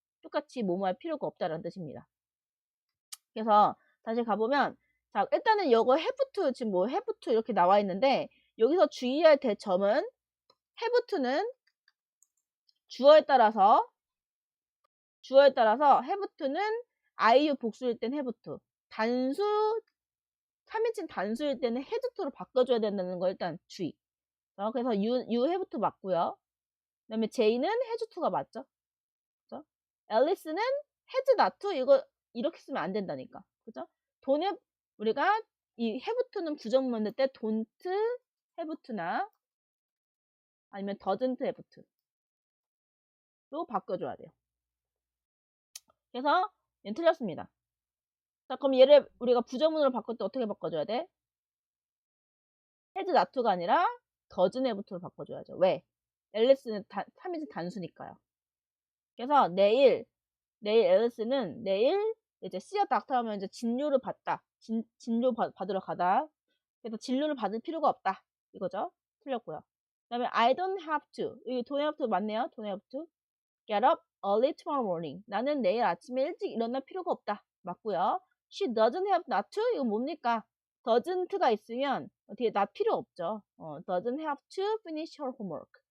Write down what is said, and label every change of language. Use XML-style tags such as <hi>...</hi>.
<ko>똑같이 뭐뭐 할 필요가 없다라는 뜻입니다. 그래서 다시 가보면 자, 일단은 이거 have to 지금 뭐 have to 이렇게 나와 있는데 여기서 주의할 대점은 have to는 주어에 따라서 have to는 I, you 복수일 땐 have to. 단수, 3인칭 단수일 때는 has to로 바꿔줘야 된다는 거 일단 주의. 그래서 you have to 맞고요. 그 다음에 J는 has to가 맞죠? 그죠? 앨리스는 has not to 이거 이렇게 쓰면 안 된다니까. 그죠? don't 우리가 이 have to는 부정문 만들 때 don't have to나 아니면 doesn't have to로 바꿔줘야 돼요. 그래서 얘는 틀렸습니다. 자, 그럼 얘를 우리가 부정문으로 바꿀 때 어떻게 바꿔줘야 돼? has not to가 아니라 doesn't have to로 바꿔줘야죠. 왜? 앨리스는 3인칭 단수니까요. 그래서 내일 앨리스는 내일 이제 씨어 닥터 하면 이제 진료를 받다. 진료 받으러 가다. 그래서 진료를 받을 필요가 없다. 이거죠. 틀렸고요. 그 다음에</ko> <en>I don't have to. 이 don't have to</en> <ko>맞네요.</ko> <en>don't have to. Get up early tomorrow morning.</en> <ko>나는 내일 아침에 일찍 일어날 필요가 없다. 맞고요.</ko> <en>She doesn't have not to.</en> <ko>이거 뭡니까? doesn't가 있으면 뒤에 not 필요 없죠.</ko> <en>doesn't have to finish her homework.</en>